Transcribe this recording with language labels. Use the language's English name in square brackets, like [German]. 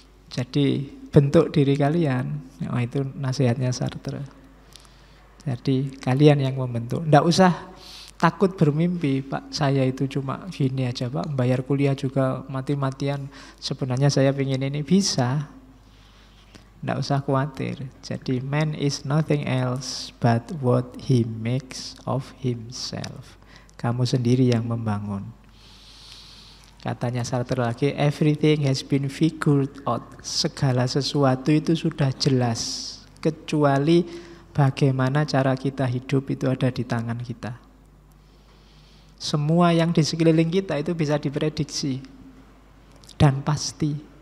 [Indonesian] Jadi bentuk diri kalian. Oh, itu nasihatnya Sartre. Jadi kalian yang membentuk. Nggak usah takut bermimpi, Pak. Saya itu cuma gini aja, Pak. Bayar kuliah juga mati-matian. Sebenarnya saya ingin ini, bisa. Nggak usah khawatir. Jadi [English] man is nothing else but what he makes of himself. [Indonesian] Kamu sendiri yang membangun. Katanya [English] Sartre [Indonesian] lagi, [English] everything has been figured out. [Indonesian] Segala sesuatu itu sudah jelas. Kecuali bagaimana cara kita hidup itu ada di tangan kita. Semua yang di sekeliling kita itu bisa diprediksi. Dan pasti.